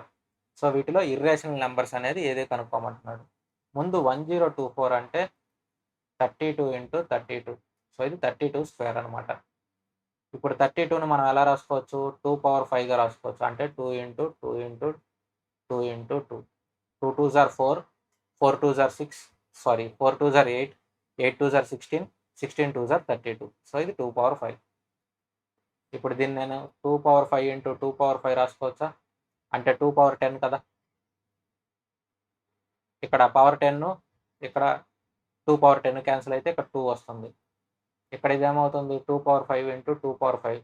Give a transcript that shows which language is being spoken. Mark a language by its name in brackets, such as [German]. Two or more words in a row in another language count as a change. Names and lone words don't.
[Telugu] సో వీటిలో [English] irrational numbers [Telugu] అనేది ఏదే కనుక్కోమంటున్నాడు. ముందు 1024 అంటే 32 × 32. సో ఇది 32 స్క్వేర్ అనమాట. ఇప్పుడు 32ను మనం ఎలా రాసుకోవచ్చు? 2^5గా రాసుకోవచ్చు. అంటే 2 × 2 × 2 × 2. [English] 2 2s are 4, 4 2s are 6, 4 2s are 8, 8 2s are 16, 16 2s are 32. [Telugu] సో ఇది 2^5. ఇప్పుడు దీన్ని నేను 2^5 × 2^5 రాసుకోవచ్చా? అంటే 2^10 కదా. ఇక్కడ పవర్ 10, ఇక్కడ 2^10 క్యాన్సిల్ అయితే ఇక్కడ 2 వస్తుంది. ఇక్కడ ఇదేమవుతుంది? 2^5 × 2^5.